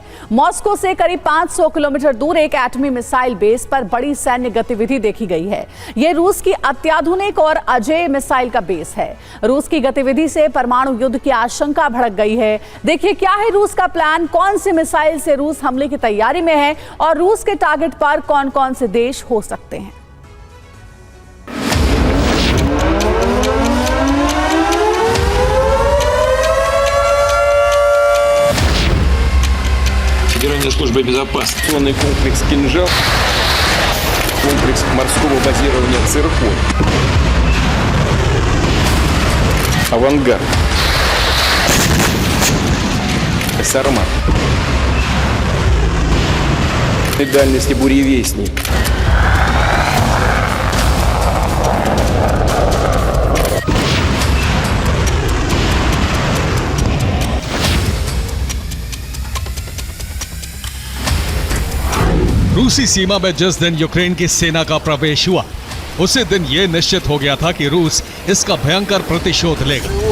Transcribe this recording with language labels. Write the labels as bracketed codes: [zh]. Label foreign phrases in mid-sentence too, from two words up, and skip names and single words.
[hi] मॉस्को से करीब 500 किलोमीटर दूर एक एटमी मिसाइल बेस पर बड़ी सैन्य गतिविधि देखी गई है। यह रूस की अत्याधुनिक और अजेय मिसाइल बेस है। रूस की गतिविधि से परमाणु युद्ध की आशंका भड़क गई है। देखिए क्या है रूस का प्लान, कौन सी मिसाइल से रूस हमले की तैयारी में है और रूस के टारगेट पर कौन कौन से देश हो सकते हैं। [ru] Федеральной службой безопасности. Комплекс «Кинжал», комплекс морского базирования «Циркон», «Авангард», «Сармат», дальности «Буревестник». [hi] रूसी सीमा में जिस दिन यूक्रेन की सेना का प्रवेश हुआ, उसी दिन यह निश्चित हो गया था कि रूस इसका भयंकर प्रतिशोध लेगा।